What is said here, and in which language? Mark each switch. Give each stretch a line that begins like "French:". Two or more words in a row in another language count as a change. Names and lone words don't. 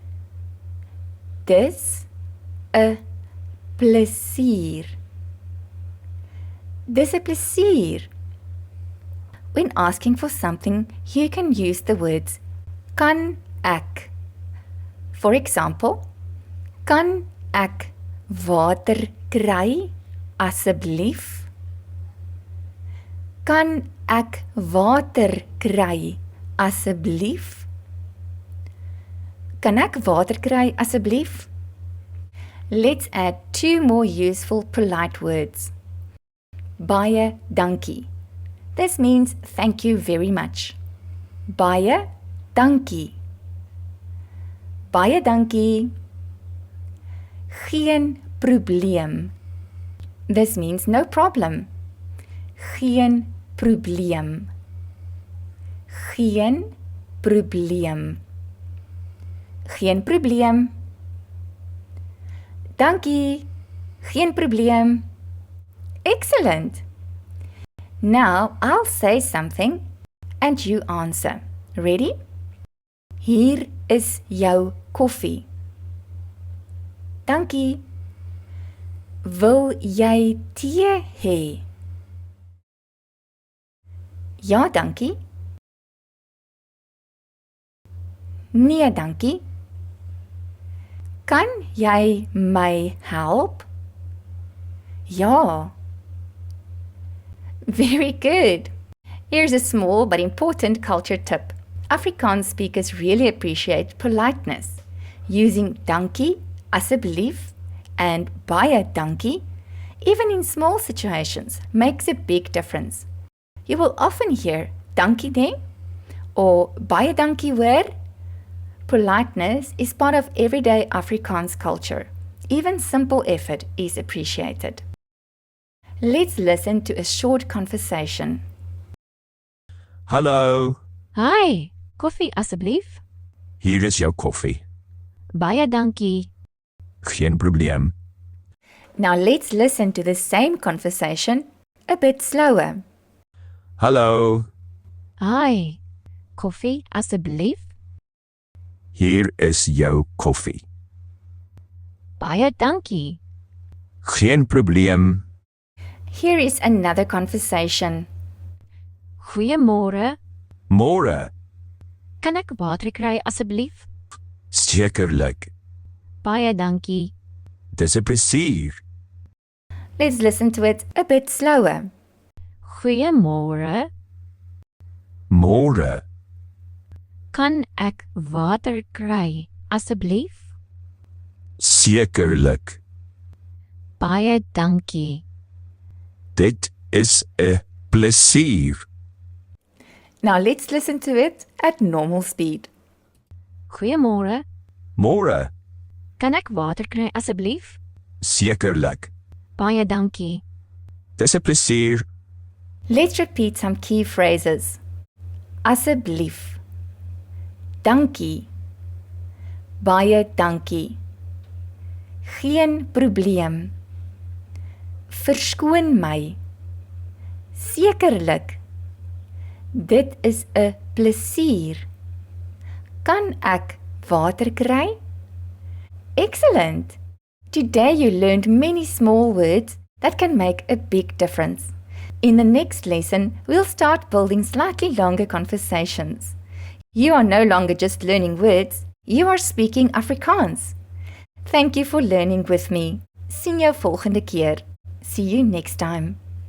Afrikaans: Dis 'n plesier. Dis 'n plesier.
English: When asking for something, you can use the words
Afrikaans: kan ek.
English: For example,
Afrikaans: kan ek water kry asseblief? Kan ek water kry asseblief? Kan ek water kry asseblief?
English: Let's add two more useful polite words.
Afrikaans: Baie dankie.
English: This means thank you very much.
Afrikaans: Baie dankie. Baie dankie. Geen probleem.
English: This means no problem.
Afrikaans: Geen probleem. Geen probleem. Geen probleem. Dankie. Geen probleem.
English: Excellent. Now I'll say something and you answer. Ready?
Afrikaans: Hier is jou koffie. Dankie. Wil jy tee hê? Ja, dankie. Nee, dankie. Kan jy my help? Ja.
English: Very good. Here's a small but important culture tip. Afrikaans speakers really appreciate politeness. Using dankie, asseblief, and
Afrikaans: baie dankie,
English: even in small situations, makes a big difference. You will often hear
Afrikaans: dankie ne
English: or
Afrikaans: baie dankie hoor.
English: Politeness is part of everyday Afrikaans culture. Even simple effort is appreciated. Let's listen to a short conversation.
Afrikaans: Hallo, Hi, koffie asseblief. hier is jou koffie. Baie dankie. Geen probleem.
English: Now let's listen to the same conversation a bit slower.
Afrikaans: Hallo, Hi, koffie asseblief. hier is jou koffie. Baie dankie. Geen probleem.
English: Here is another conversation.
Afrikaans: Goeiemôre. Môre, Kan ek water kry asseblief? sekerlik. Baie dankie. Dis 'n plesier.
English: Let's listen to it a bit slower.
Afrikaans: Goeiemôre. Môre, Kan ek water kry asseblief? sekerlik. Baie dankie. Dit is 'n plesier.
English: Now let's listen to it at normal speed.
Afrikaans: Goeiemôre. Môre, Kan ek water kry asseblief? sekerlik. Baie dankie. Dis 'n plesier.
English: Let's repeat some key phrases.
Afrikaans: Asseblief. Dankie. Baie dankie. Geen probleem. Verskoon my. Sekerlik. Dit is 'n plesier. Kan ek water kry?
English: Excellent! Today you learned many small words that can make a big difference. In the next lesson, we'll start building slightly longer conversations. You are no longer just learning words, you are speaking Afrikaans. Thank you for learning with me.
Afrikaans: Sien jou volgende keer.
English: See you next time.